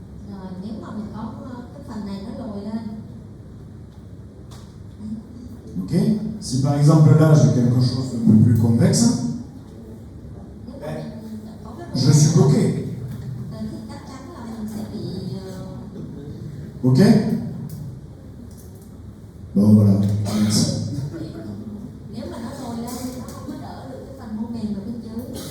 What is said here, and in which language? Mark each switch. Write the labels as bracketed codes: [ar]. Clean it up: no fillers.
[vi] Rồi nếu mà mình có cái phần này nó lồi lên, ok? [fr] Si par exemple là, j'ai quelque chose de un peu plus convexe, [vi] nếu mà mình có cái [fr] je suis bloqué, [vi] thì chắc chắn là mình sẽ bị ok? [fr] Bon voilà, merci. [vi] nếu mà nó lồi lên thì nó không có đỡ được cái phần mô mềm ở bên dưới.